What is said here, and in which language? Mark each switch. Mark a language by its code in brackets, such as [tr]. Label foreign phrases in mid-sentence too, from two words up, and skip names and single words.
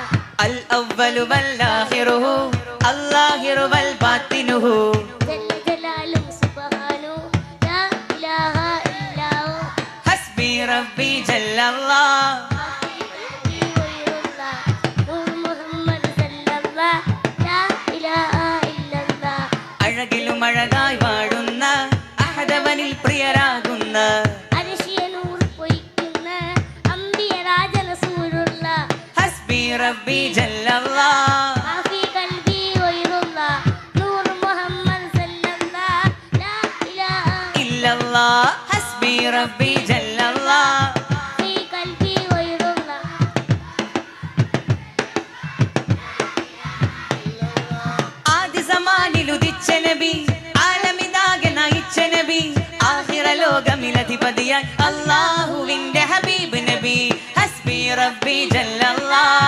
[ar] الأول والآخره الظاهر والباطنه جل جلاله سبحانه لا إله إلا هو حسبي ربي جل الله ما في قلبي غير الله نور محمد صلى الله لا إله إلا الله [ml] അഴകിലും അഴകായി വാഴുന്ന അഹദവനിൽ പ്രിയരാകുന്ന അരിശിയ നൂർ പൊയ്ക്കുന്ന അമ്പിയ രാജറസൂലുള്ള [ar] حسبي ربي جل الله ما في قلبي غير الله نور محمد صلى الله لا إله إلا الله حسبي ربي جل الله في قلبي غير الله [ml] ആദ്യ സമാനിൽ ഉദിച്ച നബി ആലമിതാകെ നയിച്ച നബി ആഖിറ ലോകമിലധിപതിയായി അല്ലാഹുവിന്റെ ഹബീബ് നബി [ar] حسبي ربي جل الله